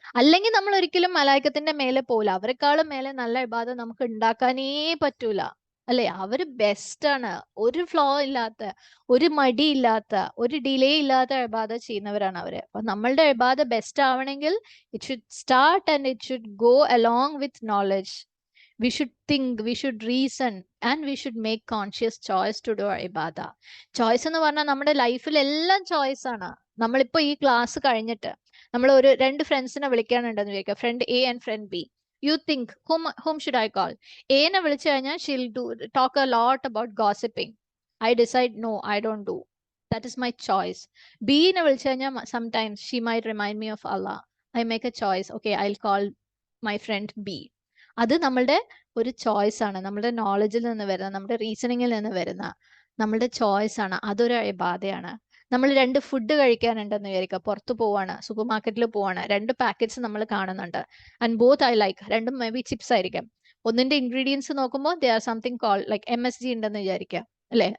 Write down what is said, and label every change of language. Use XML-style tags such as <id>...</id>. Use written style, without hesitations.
<ml>അല്ലെങ്കിൽ നമ്മൾ ഒരിക്കലും മലായിക്കത്തിന്റെ മേലെ പോകില്ല. അവരെക്കാളും മേലെ നല്ല ഇബാദ നമുക്ക് ഉണ്ടാക്കാനേ പറ്റൂല അല്ലെ? അവര് ബെസ്റ്റ് ആണ്. ഒരു ഫ്ലോ ഇല്ലാത്ത, ഒരു മടി ഇല്ലാത്ത, ഒരു ഡിലേ ഇല്ലാത്ത ഇബാദ ചെയ്യുന്നവരാണ് അവര്. അപ്പൊ നമ്മളുടെ ഇബാദ ബെസ്റ്റ് ആവണമെങ്കിൽ</ml> <en>It should start and it should go along with knowledge. We should think, we should reason, and we should make conscious choice to do our ibadah.</en> <ml>Choice എന്ന് പറഞ്ഞാൽ നമ്മുടെ ലൈഫിൽ എല്ലാം ചോയ്സ് ആണ്. നമ്മളിപ്പോ ഈ ക്ലാസ് കഴിഞ്ഞിട്ട് നമ്മൾ ഒരു 2 ഫ്രണ്ട്സിനെ വിളിക്കാനുണ്ടെന്ന് വിചാരിക്കുക,</ml> <en>Friend A and friend B. You think whom should I call?</en> <ml>എനെ വിളിച്ചു കഴിഞ്ഞാൽ</ml> <en>she'll talk a lot about gossiping. I decide no, I don't do. That is my choice.</en> <ml>ബിനെ വിളിച്ചു കഴിഞ്ഞാൽ</ml> <en>sometimes she might remind me of Allah. I make a choice. Okay, I'll call my friend B.</en> <ml>അത് നമ്മളുടെ ഒരു choice ആണ്. നമ്മുടെ നോളജിൽ നിന്ന് വരുന്ന, നമ്മുടെ റീസണിങ്ങിൽ നിന്ന് വരുന്ന നമ്മളുടെ ചോയ്സ് ആണ്. അതൊരു ഇബാദയാണ്. നമ്മൾ 2 ഫുഡ് കഴിക്കാനുണ്ടെന്ന് വിചാരിക്കുക, പുറത്ത് പോവാണ്, സൂപ്പർ മാർക്കറ്റിൽ പോവാണ്, 2 പാക്കറ്റ്സ് നമ്മൾ കാണുന്നുണ്ട്.</ml> <en>and both I like,</en> <ml>രണ്ടും മേ ബി ചിപ്സ് ആയിരിക്കാം. ഒന്നിന്റെ ഇൻഗ്രീഡിയൻസ് നോക്കുമ്പോൾ</ml> <en>they are something call like</en> <ml>MSG ഉണ്ടെന്ന് വിചാരിക്കുക, അല്ലെ?</ml>